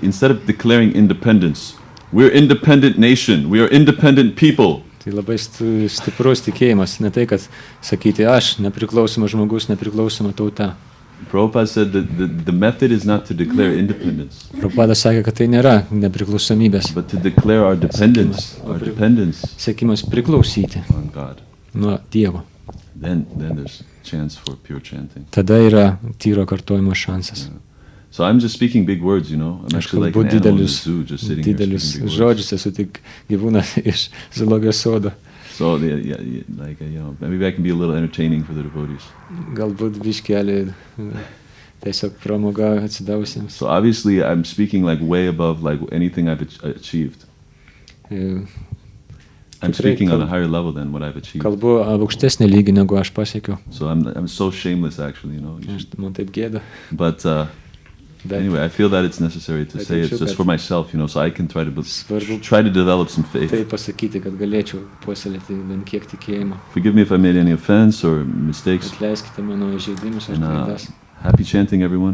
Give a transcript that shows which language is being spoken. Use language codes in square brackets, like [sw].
[en] Instead of declaring independence, we're independent nation. We are independent people. [lt] Tai labai stiprus tikėjimas, ne tai, kad sakyti aš, nepriklausomas žmogus, nepriklausoma tauta. [en] Prabhupada said that the method is not to declare independence, [lt] Prabhupada sakė, kad tai nėra nepriklausomybės [en] but to declare our dependence [lt] siekimas priklausyti [en] on God. [lt] nuo Dievo. [en] Then there's chance for pure chanting. [lt] Tada yra tyro kartojimo šansas. [en] So I'm just speaking big words, I'm [lt] Aš [en] actually like [lt] kalbu [en] an animal in the zoo, just sitting here [lt] didelius [en] speaking big words. [lt] žodžius, esu tik gyvūnas iš zoologijos sodo. [en] So maybe I can be a little entertaining for the devotees. [lt] Galbūt biškelį tiesiog pramoga atsidavusiems. [en] So obviously I'm speaking like way above like anything I've achieved. I'm speaking on a higher level than what I've achieved. [lt] Kalbu aukštesnį lygį, negu aš pasiekiau. [en] So I'm so shameless actually, [lt] Man taip gėda. [en] But anyway, I feel that it's necessary to say it just for myself, so I can try to develop some faith. [lt] Tai pasakyti, kad galėčiau puoselėti bent kiek tikėjimo. [en] Forgive me if I made any offense or mistakes. [lt] Atleiskite mano įžeidimus ar [en] And [lt] klaidas. [en] happy chanting, everyone.